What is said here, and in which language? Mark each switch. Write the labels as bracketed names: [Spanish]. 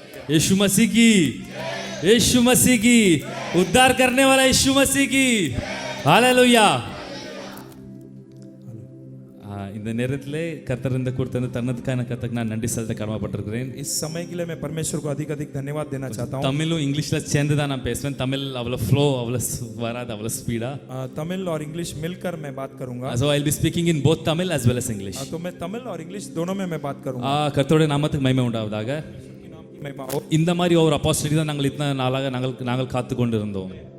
[Hindi] यीशु मसीह की, यीशु मसीह की, उद्धार करने वाला यीशु मसीह की, हालेलुया। [Tamil] இந்த நேரத்திலே கர்த்தர் இந்த கொடுத்த தன்னதுக்கான கர்த்தருக்கு நான் நன்றி செலுத்த கடமைப்பட்டிருக்கிறேன். [Hindi] इस समय के लिए मैं परमेश्वर को अधिक अधिक धन्यवाद देना चाहता हूं. [Tamil] தமிழும் இங்கிலீஷ்ல சேர்ந்து தான் நான் பேசுவேன். தமிழ் அவ்வளவு ஃப்ளோ அவ்வளவு வராது, அவ்வளவு ஸ்பீடா. [Hindi] तमिल और इंग्लिश मिलकर मैं बात करूंगा. [English] So I'll be speaking in both Tamil as well as English. [Hindi] तो मैं तमिल और इंग्लिश दोनों में मैं बात करूंगा. [Tamil] கர்த்தருடைய நாமத்துக்கு மகிமை உண்டாவதாக. இந்த மாதிரி ஒரு ஆப்பர்ச்சுனிட்டி தான் நாங்கள் இத்தனை நாளாக நாங்கள் காத்து கொண்டிருந்தோம்.